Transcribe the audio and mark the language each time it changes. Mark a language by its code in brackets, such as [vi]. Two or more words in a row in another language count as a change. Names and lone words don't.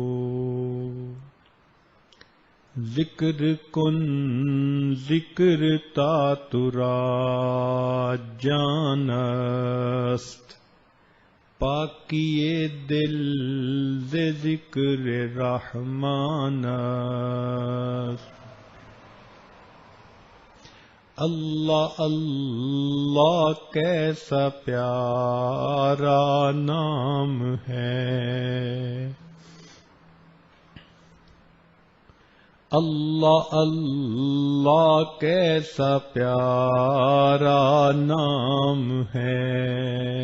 [fa] ذکر کن ذکر تا ترا جان است، پاکی دل ز ذکر رحمان است۔ [ur] اللہ اللہ کیسا پیارا نام ہے، اللہ اللہ کیسا پیارا نام ہے،